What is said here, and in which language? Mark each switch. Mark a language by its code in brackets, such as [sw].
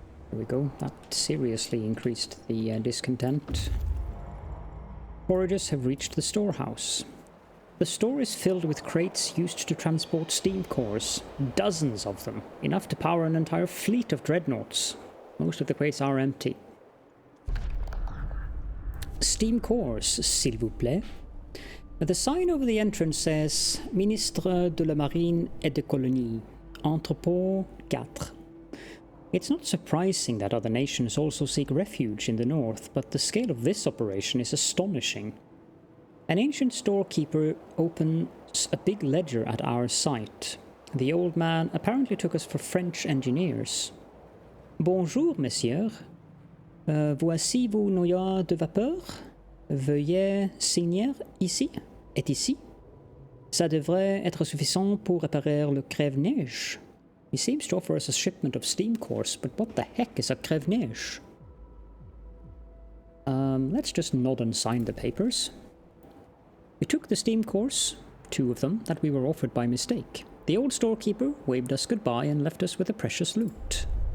[en] There we go. That seriously increased the discontent. Foragers have reached the storehouse. The store is filled with crates used to transport steam cores. Dozens of them. Enough to power an entire fleet of dreadnoughts. Most of the crates are empty. Steam cores, [fr] s'il vous plaît. [en] The sign over the entrance says Ministre de la Marine et des Colonies, Entrepôt 4. It's not surprising that other nations also seek refuge in the north, but the scale of this operation is astonishing. An ancient storekeeper opens a big ledger at our site. The old man apparently took us for French engineers. [fr] Bonjour, messieurs. Voici vos noyaux de vapeur. Veuillez signer ici et ici. Ça devrait être suffisant pour réparer le crève-neige. [en] He seems to offer us a shipment of steam cores, but what the heck is a crève-neige? Let's just nod and sign the papers. We took the steam cores, 2 of them, that we were offered by mistake. The old storekeeper waved us goodbye and left us with the precious loot.